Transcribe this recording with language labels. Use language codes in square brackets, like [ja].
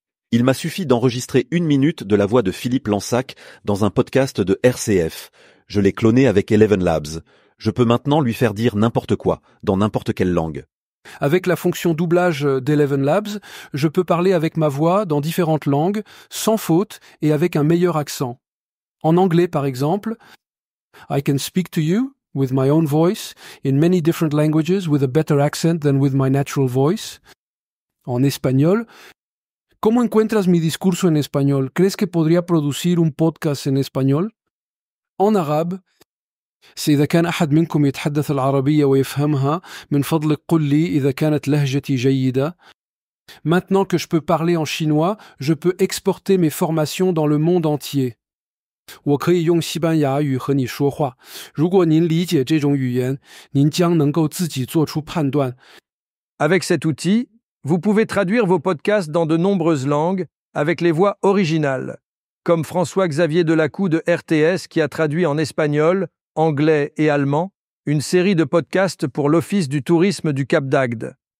[fr] Il m'a suffi d'enregistrer 1 minute de la voix de Philippe Lansac dans un podcast de RCF. Je l'ai cloné avec Eleven Labs. Je peux maintenant lui faire dire n'importe quoi, dans n'importe quelle langue. Avec la fonction doublage d'Eleven Labs, je peux parler avec ma voix dans différentes langues, sans faute et avec un meilleur accent. En anglais, par exemple, [en] I can speak to you with my own voice in many different languages with a better accent than with my natural voice. [fr] En espagnol, [es] ¿Cómo encuentras mi discurso en español? ¿Crees que podría producir un podcast en español? [fr] En arabe, [ar] إذا كان أحد منكم يتحدث العربية ويفهمها من فضلك قل لي إذا كانت لهجتي جيدة. [fr] Maintenant que je peux parler en chinois, je peux exporter mes formations dans le monde entier. [zh] 我可以用西班牙语和你说话。如果您理解这种语言，您将能够自己做出判断。 [fr] Avec cet outil, vous pouvez traduire vos podcasts dans de nombreuses langues avec les voix originales, comme François-Xavier Delacou de RTS qui a traduit en espagnol, anglais et allemand une série de podcasts pour l'Office du tourisme du Cap d'Agde.